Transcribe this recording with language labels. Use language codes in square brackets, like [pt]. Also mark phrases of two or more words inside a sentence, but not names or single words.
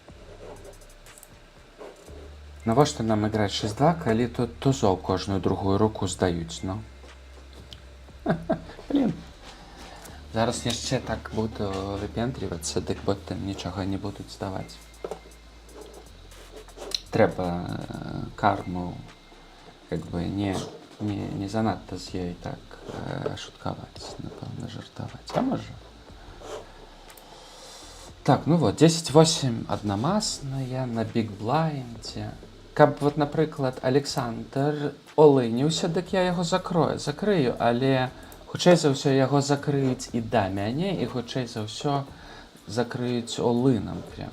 [be] Навошта нам играть 6-2, калі тут тузоў кожную другую руку здаюць, ну? Блин. Зараз яшчэ так буду выпендрівацца, дык потым нічога не будуць здаваць. Трэба карму [ru] как бы [be] не занадта з ёй так шуткаваць, напэўна, жартаваць. А можа? Так, ну вот, 10-8 аднамасная на биг-блайндзе. Каб, вот, напрыклад, Александр олыніўся, дык я яго закрыю, але хутчэй за ўсё яго закрыюць і да мяне, і хутчэй за ўсё закрыюць олынам прям.